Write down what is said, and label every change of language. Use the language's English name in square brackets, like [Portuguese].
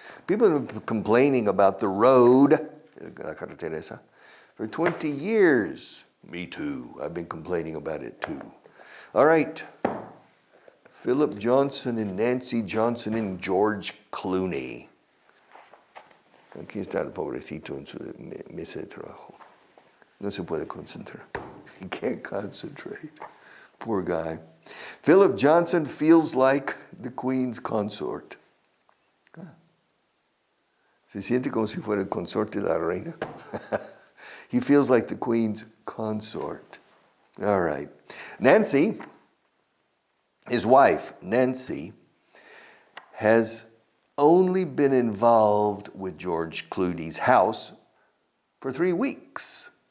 [English] People have been complaining about the road, [Spanish] la carretera esa, [English] for 20 years. Me too. I've been complaining about it too. All right. Philip Johnson and Nancy Johnson and George Clooney. [Spanish] Aquí está el pobrecito en su mesa de trabajo. No se puede concentrar. [English] He can't concentrate. Poor guy. Philip Johnson feels like the Queen's consort. [Spanish] Se siente como si fuera el consorte de la reina. [English] He feels like the Queen's consort. All right. Nancy, his wife, Nancy, has only been involved with George Clooney's house for 3 weeks.